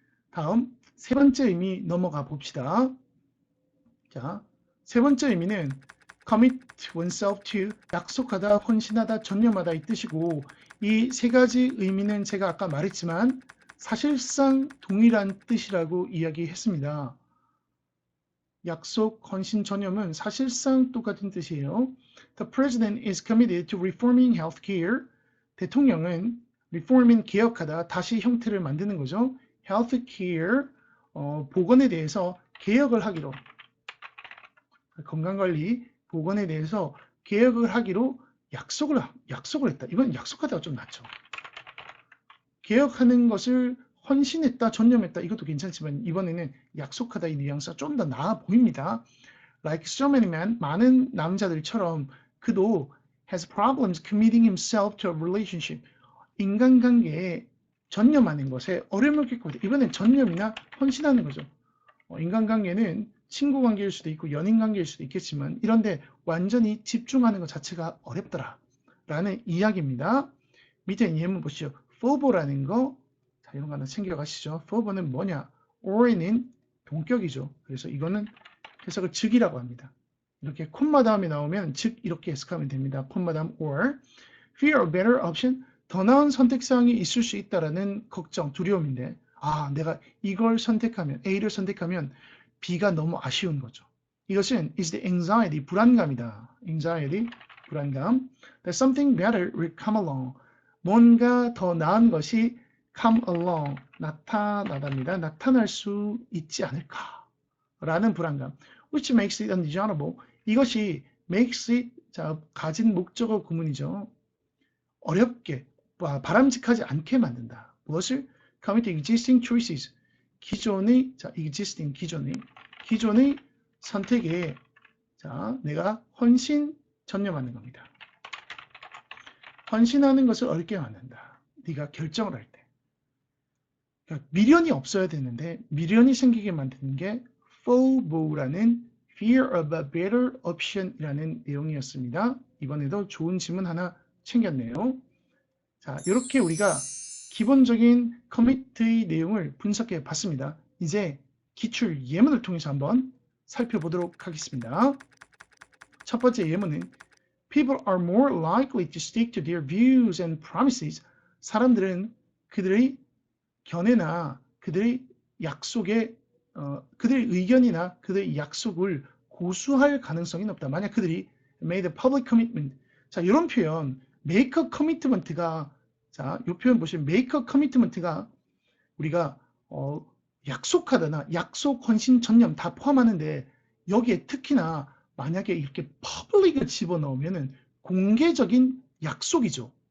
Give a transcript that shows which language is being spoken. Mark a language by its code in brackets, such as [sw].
[ko] 다음 세 번째 의미 넘어가 봅시다. 자, 세 번째 의미는 commit oneself to, 약속하다, 헌신하다, 전념하다 이 뜻이고, 이 세 가지 의미는 제가 아까 말했지만 사실상 동일한 뜻이라고 이야기했습니다. 약속, 헌신, 전념은 사실상 똑같은 뜻이에요. [en] The president is committed to reforming healthcare. [ko] 대통령은 reforming, 개혁하다, 다시 형태를 만드는 거죠. healthcare, 보건에 대해서 개혁을 하기로, 건강관리, 보건에 대해서 개혁을 하기로 약속을 했다. 이건 약속하다가 좀 낫죠. 개혁하는 것을 헌신했다, 전념했다. 이것도 괜찮지만 이번에는 약속하다 이 뉘앙스가 좀 더 나아 보입니다. [en] Like so many men, [ko] 많은 남자들처럼 그도 [en] has problems committing himself to a relationship. [ko] 인간관계에 전념하는 것에 어려움을 겪고 있다. 이번엔 전념이나 헌신하는 거죠. 인간관계는 친구 관계일 수도 있고 연인 관계일 수도 있겠지만 이런데 완전히 집중하는 것 자체가 어렵더라 라는 이야기입니다. 밑에 예문 보시죠. fervor라는 거, 자, 이런 거 하나 챙겨가시죠. fervor는 뭐냐? or는 동격이죠. 그래서 이거는 해석을 즉이라고 합니다. 이렇게 콤마 다음에 나오면 즉 이렇게 해석하면 됩니다. 콤마 다음 or. fear a better option, 더 나은 선택사항이 있을 수 있다라는 걱정, 두려움인데 내가 이걸 선택하면, A를 선택하면 B가 너무 아쉬운 거죠. [en] 이것은 is the anxiety, 불안감이다. [ko] anxiety, 불안감. [en] That something better will come along. [ko] 뭔가 더 나은 것이 come along, 나타나답니다. 나타날 수 있지 않을까 라는 불안감. [en] Which makes it undesirable. [ko] 이것이 makes it, 자, 가진 목적어 구문이죠. 어렵게, 바람직하지 않게 만든다. 무엇을? commit existing choices. 기존의, 자, existing, 기존의 선택에, 자, 내가 헌신, 전념하는 겁니다. 헌신하는 것을 어렵게 만든다. 네가 결정을 할 때. 그러니까 미련이 없어야 되는데 미련이 생기게 만드는 게 FOMO라는 Fear of a Better Option이라는 내용이었습니다. 이번에도 좋은 질문 하나 챙겼네요. 자, 이렇게 우리가 기본적인 커밋의 내용을 분석해 봤습니다. 이제 기출 예문을 통해서 한번 살펴보도록 하겠습니다. 첫 번째 예문은 [en] People are more likely to stick to their views and promises. [ko] 사람들은 그들의 견해나 그들의 약속에 그들의 의견이나 그들의 약속을 고수할 가능성이 높다. 만약 그들이 [en] made a public commitment. [ko] 자, 이런 표현 make a commitment가, 자, 이 표현 보시면 make a commitment가 우리가 약속하다나 약속, 헌신, 전념 다 포함하는데 여기에 특히나 만약에 이렇게 public을 집어넣으면은 공개적인 약속이죠.